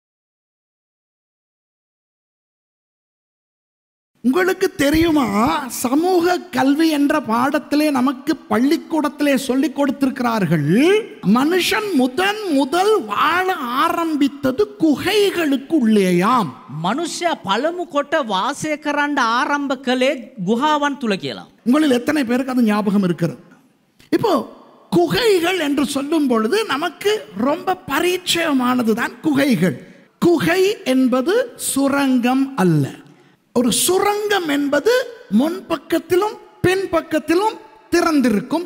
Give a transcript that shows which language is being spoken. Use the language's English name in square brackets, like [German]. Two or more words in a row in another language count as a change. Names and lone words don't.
[Tamil] உங்களுக்கு தெரியுமா, சமூக கல்வி என்ற பாடத்திலே நமக்கு பள்ளிக்கூடத்திலே சொல்லிக் கொடுத்திருக்கிறார்கள், மனுஷன் முதல் வாழ ஆரம்பித்தது குகைகளுக்கு உள்ளேயாம். [Sinhala] මනුෂ්‍ය පළමු කොට වාසය කරන්න ආරම්භ කළේ ගුහාවන් තුල කියලා. [Tamil] உங்களில் எத்தனை பேருக்கு அது ஞாபகம் இருக்கிறது? இப்போ குகைகள் என்று சொல்லும் பொழுது நமக்கு ரொம்ப பரிச்சயமானது தான் குகைகள். குகை என்பது சுரங்கம் அல்ல. ஒரு சுரங்கம் என்பது முன் பக்கத்திலும் பின் பக்கத்திலும் திறந்திருக்கும்.